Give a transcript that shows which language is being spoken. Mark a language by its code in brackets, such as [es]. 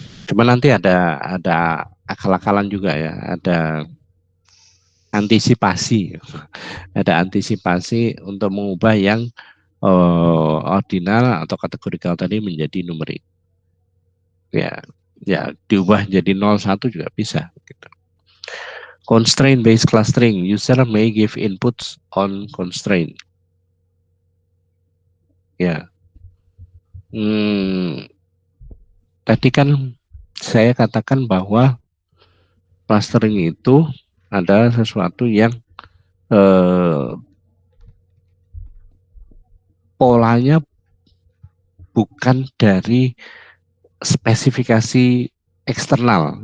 [id] Cuma nanti ada akal-akalan juga ya, ada antisipasi, ada antisipasi untuk mengubah yang ordinal atau kategorikal tadi menjadi numerik, ya. Ya, diubah jadi 01 juga bisa gitu. [en] Constraint based clustering, user may give inputs on constraint, [id] ya. Tadi kan saya katakan bahwa clustering itu adalah sesuatu yang polanya bukan dari spesifikasi eksternal.